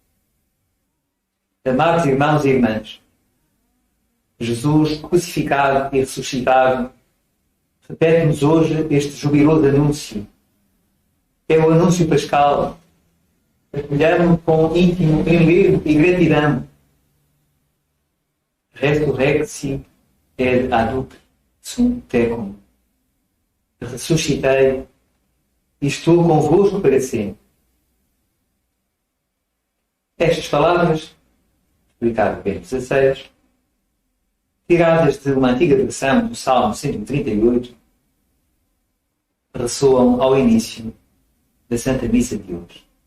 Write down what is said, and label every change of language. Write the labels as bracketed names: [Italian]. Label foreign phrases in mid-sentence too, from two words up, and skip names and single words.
[Portuguese] Amados irmãos e irmãs, Jesus crucificado e ressuscitado repete-nos hoje este jubiloso anúncio. É o anúncio pascal. Acolhamos com íntimo enlevo e gratidão. [Latin] Resurrexit et aduc sum tecum. [Portuguese] Ressuscitei e estou convosco para sempre. Estas palavras, explicado por Bento XVI, tiradas de uma antiga versão do Salmo 138, ressoam ao início da Santa Missa de hoje.